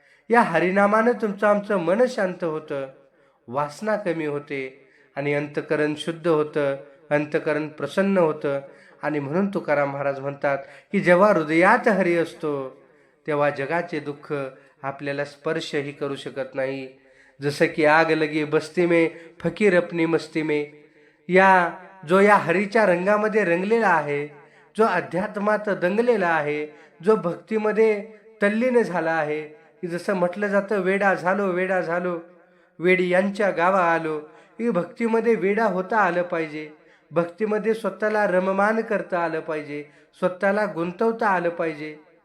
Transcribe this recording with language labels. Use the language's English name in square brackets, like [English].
[Marathi] या हरिनामानं तुमचं आमचं मन शांत होतं, वासना कमी होते आणि अंतःकरण शुद्ध होतं, अंतःकरण प्रसन्न होतं. आणि म्हणून तुकाराम महाराज म्हणतात, की जेव्हा हृदयात हरी असतो तेव्हा जगाचे दुःख आपल्याला स्पर्शही करू शकत नाही. जसं की [Hindi] आग लगी बस्ती में, फकीर अपनी मस्ती में. [Marathi] जो या हरीच्या रंगामध्ये रंगलेला आहे, जो अध्यात्मात दंगलेला आहे, जो भक्तीमध्ये तल्लीन झाला आहे, की जसं म्हटलं जातं, वेडा झालो वेडी यांच्या गावा आलो. ही भक्तीमध्ये वेडा होता आलं पाहिजे, भक्तीमध्ये स्वतःला रममान करता आलं पाहिजे, स्वतःला गुंतवता आलं पाहिजे.